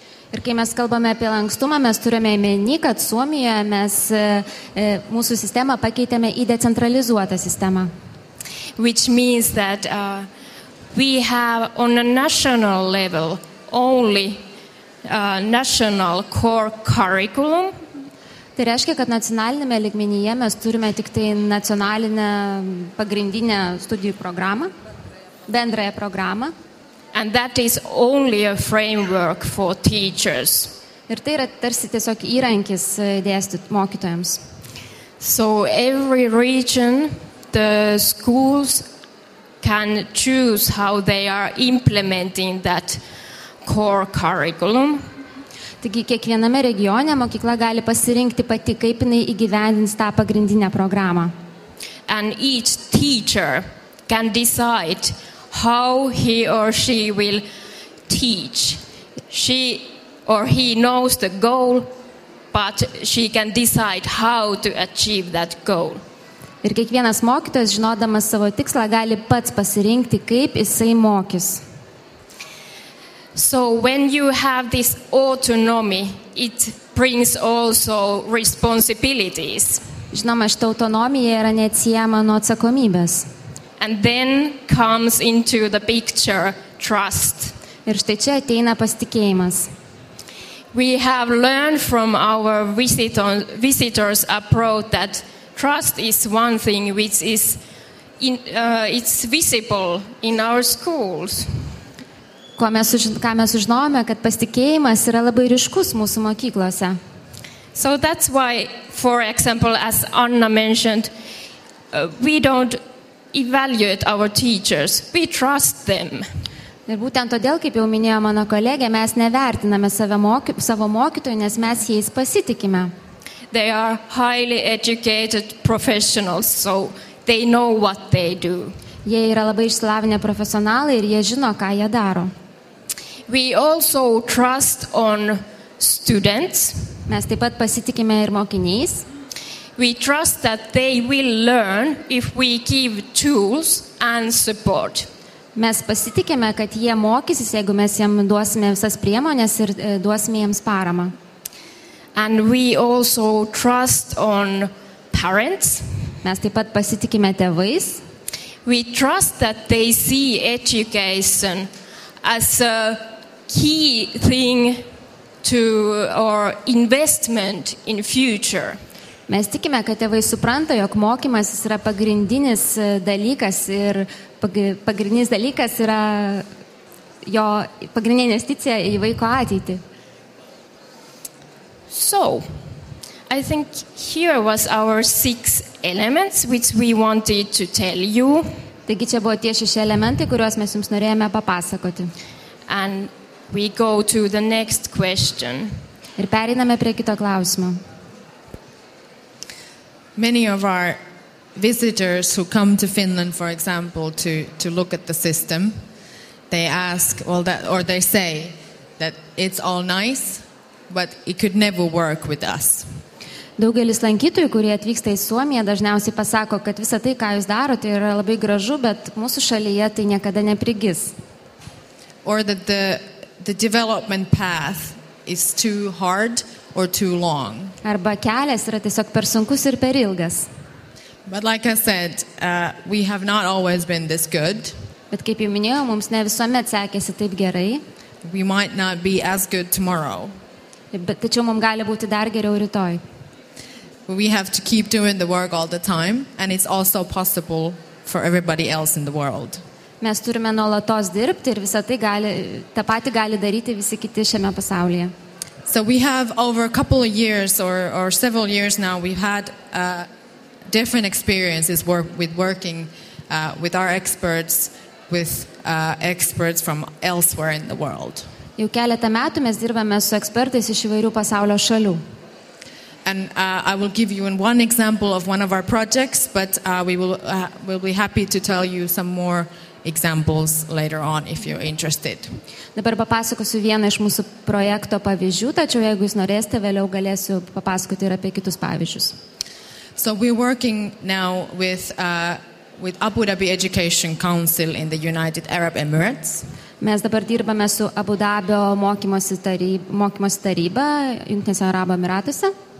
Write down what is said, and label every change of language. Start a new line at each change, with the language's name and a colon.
Lithuanian: Ir kai mes kalbame apie lankstumą, mes turime omeny, kad Suomijoje mes mūsų sistemą pakeitėme į decentralizuotą sistemą.
English: Which means that we have on a national level only national core curriculum.
Lithuanian: Tai reiškia, kad nacionalinėme lygmenyje mes turime tik tai nacionalinę pagrindinę studijų programą, bendrąją programą.
English: And that is only a framework for teachers.
Lithuanian: Ir tai yra tarsi tiesiog įrankis dėstyti mokytojams.
English: So every region, the schools can choose how they are implementing that core curriculum.
Lithuanian: Taigi kiekviename regione mokykla gali pasirinkti pati, kaip jinai įgyvendins tą pagrindinę programą.
English: And each teacher can decide how he or she will teach. She or he knows the goal, but she can decide how to achieve that goal.
Lithuanian: Ir kiekvienas mokytojas, žinodamas savo tikslą, gali pats pasirinkti, kaip jisai mokys.
English: So when you have this autonomy, it brings also responsibilities.
Lithuanian: Žinoma, šita autonomija yra neatsiejama nuo atsakomybės.
English: And then comes into the picture trust.
Lithuanian: Ir štai čia ateina pasitikėjimas.
English: We have learned from our visitors abroad that trust is one thing which is it's visible in our schools.
Lithuanian: Ką mes sužinojome, kad pasitikėjimas yra labai ryškus mūsų mokyklose.
English: So that's why, for example, as Anna mentioned, we don't evaluate our teachers, we trust them.
Lithuanian: Ir būtent todėl, kaip jau minėjo mano kolegė, mes nevertiname savo mokytojų, nes mes jais pasitikime.
English: They are highly educated professionals, so they know what they do.
Lithuanian: Jie yra labai išsilavinę profesionalai ir jie žino, ką jie daro.
English: We also trust on students.
Lithuanian: Mes taip pat pasitikime ir mokiniais.
English: We trust that they will learn if we give tools and support.
Lithuanian: Mes pasitikime, kad jie mokysis, jeigu mes jiems duosime visas priemonės ir duosime jiems paramą.
English: And we also trust on parents.
Lithuanian: Mes taip pat pasitikime tėvais.
English: We trust that they see education as a key thing to or investment in future.
Lithuanian: Mes tikime, kad tėvai supranta, jog mokymasis yra pagrindinis dalykas ir pagrindinis dalykas yra jo pagrindinė investicija į vaiko ateitį.
English: So, I think here was our 6 elements which we wanted to tell you.
Lithuanian: Taigi čia buvo tie 6 elementai, kuriuos mes jums norėjome papasakoti.
English: And we go to the next question.
Lithuanian: Ir pereiname prie kito klausimo.
English: Many of our visitors who come to Finland, for example, to look at the system, they ask, or they say that it's all nice, but it could never work with us.
Lithuanian: Daugelis lankytojų, kurie atvyksta į Suomiją, dažniausiai pasako, kad visa tai, ką jūs darote, yra labai gražu, bet mūsų šalyje tai niekada neprigis.
English: Or that the development path is too hard or too long.
Lithuanian: Arba kelias yra tiesiog per sunkus ir per ilgas.
English: But like I said, we have not always been this good.
Lithuanian: Bet kaip jau minėjau, mums ne visuomet sekėsi taip gerai.
English: We might not be as good tomorrow.
Lithuanian: Bet tačiau mums gali būti dar geriau rytoj.
English: We have to keep doing the work all the time, and it's also possible for everybody else in the world.
Lithuanian: Mes turime nuolatos dirbti ir visą tai tą patį gali daryti visi kiti šiame pasaulyje.
English: So we have over a couple of years or several years now, we've had different experiences with working with our experts, with experts from elsewhere in the world.
Lithuanian: Jau keletą metų mes dirbame su ekspertais iš įvairių pasaulio šalių.
English: And I will give you one example of one of our projects, but we'll be happy to tell you some more examples later on if you're interested.
Lithuanian: Dabar papasakosiu vieną iš mūsų projekto pavyzdžių, tačiau jeigu jūs norėsite, vėliau galėsiu papasakoti ir apie kitus pavyzdžius.
English: So we're working now with Abu Dhabi Education Council in the United Arab Emirates.
Lithuanian: Mes dabar dirbame su Abu Dabio mokymosi taryba Jungtinėse Arabų Emyratuose.